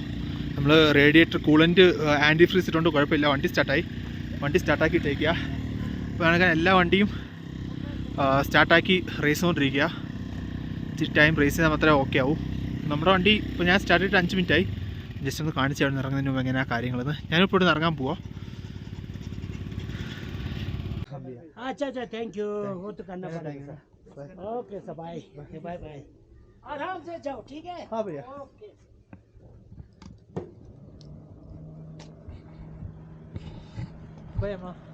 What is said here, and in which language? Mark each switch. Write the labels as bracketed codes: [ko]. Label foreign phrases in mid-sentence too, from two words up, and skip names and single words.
[ml] നമ്മൾ [en] radiator coolant anti freeze [ml] ഇട്ടുകൊണ്ട് കുഴപ്പമില്ല, വണ്ടി സ്റ്റാർട്ടാക്കി ഇട്ടേക്കുക. അപ്പോൾ വേണമെങ്കിൽ എല്ലാ വണ്ടിയും സ്റ്റാർട്ടാക്കി റേസ് കൊണ്ടിരിക്കുക. ഇച്ചിരി ടൈം റേസ് ചെയ്താൽ മാത്രമേ ഓക്കെ ആവും. നമ്മുടെ വണ്ടി ഇപ്പോൾ ഞാൻ സ്റ്റാർട്ട് ചെയ്തിട്ട് 5 മിനിറ്റായി. ജസ്റ്റ് ഒന്ന് കാണിച്ച് അവിടെ നിന്ന് ഇറങ്ങുന്നതിന് മുമ്പ് എങ്ങനെയാണ് കാര്യങ്ങളെന്ന്. ഞാനിപ്പോൾ ഇവിടെ നിന്ന് ഇറങ്ങാൻ പോവാം. [hi] अच्छा [en] thank you, [hi] वो तो करना पड़ेगा। [en] okay sir, bye bye, [hi] आराम से जाओ, ठीक है? हाँ भैया, ओके। बाय अम्मा।